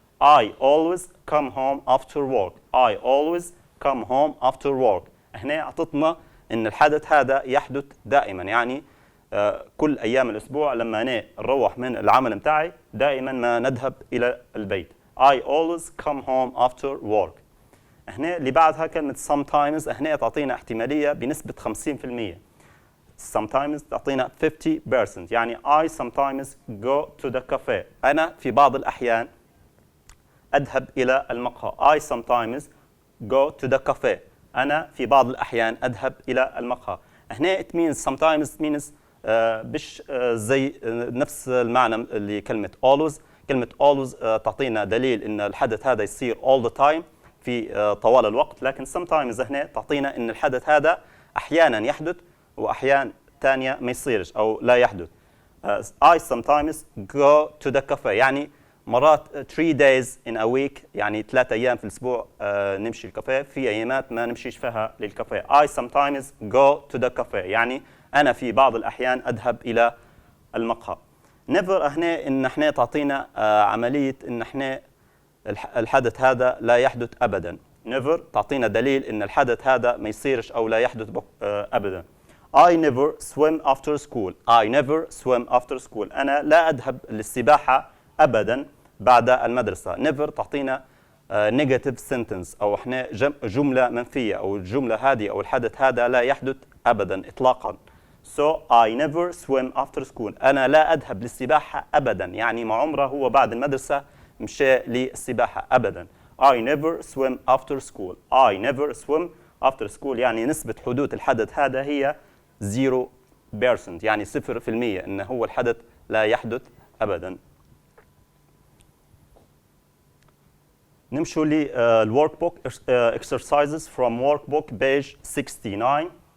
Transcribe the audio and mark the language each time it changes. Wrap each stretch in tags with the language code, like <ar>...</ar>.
<en>I always come home after work. I always come home after work.</en> <ar>هنا أعطتنا إن الحدث هذا يحدث دائما، يعني كل أيام الأسبوع لما أنا نروح من العمل متاعي دائما ما نذهب إلى البيت.</ar> <en>I always come home after work.</en> <ar>هنا اللي بعدها كلمة sometimes. هنا تعطينا احتمالية بنسبة 50%.</ar> <en>sometimes</en> <ar>تعطينا 50%، يعني</ar> <en>I sometimes go to the cafe.</en> <ar>أنا في بعض الأحيان أذهب إلى المقهى.</ar> <en>I sometimes go to the cafe.</en> <ar>أنا في بعض الأحيان أذهب إلى المقهى. هنا</ar> <en>it means sometimes means</en> <ar>بش زي نفس المعنى اللي كلمة always. كلمة always تعطينا دليل إن الحدث هذا يصير</ar> <en>all the time</en> <ar>في طوال الوقت، لكن sometimes هنا تعطينا إن الحدث هذا أحيانا يحدث وأحيان ثانية ما يصيرش أو لا يحدث.</ar> <en>I sometimes go to the cafe،</en> <ar>يعني مرات</ar> <en>3 days in a week،</en> <ar>يعني 3 أيام في الأسبوع نمشي الكافيه، في أيامات ما نمشيش فيها للكافيه.</ar> <en>I sometimes go to the cafe،</en> <ar>يعني أنا في بعض الأحيان أذهب إلى المقهى. never هنا إن احنا تعطينا عملية إن احنا الحدث هذا لا يحدث أبدا. never تعطينا دليل إن الحدث هذا ما يصيرش أو لا يحدث أبدا.</ar> <en>I never swim after school. I never swim after school.</en> <ar>أنا لا أذهب للسباحة أبدا بعد المدرسة. never تعطينا</ar> <en>negative sentence</en> <ar>أو احنا جملة منفية، أو الجملة هذه أو الحدث هذا لا يحدث أبدا إطلاقا.</ar> <en>So I never swim after school.</en> <ar>أنا لا أذهب للسباحة أبدا، يعني ما عمره هو بعد المدرسة مشى للسباحة أبدا.</ar> <en>I never swim after school. I never swim after school،</en> <ar>يعني نسبة حدوث الحدث هذا هي 0%، يعني 0%، إنه هو الحدث لا يحدث أبدا. نمشوا للورك بوك</ar> <en>exercises from workbook page 69.</en>